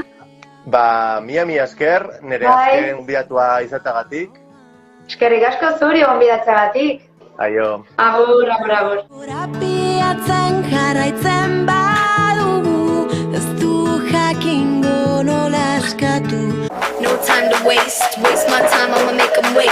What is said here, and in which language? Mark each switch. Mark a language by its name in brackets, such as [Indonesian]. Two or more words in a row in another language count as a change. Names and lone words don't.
[Basque] Ba, mila esker, nire azken gonbidatua izatagatik. Eskerrik asko zuri gonbidatzeagatik. Aio. Agur. Korapiatzen jarraitzen badugu, ez du jakingo nola askatu. [English] No time to waste my time, I'ma make them wait.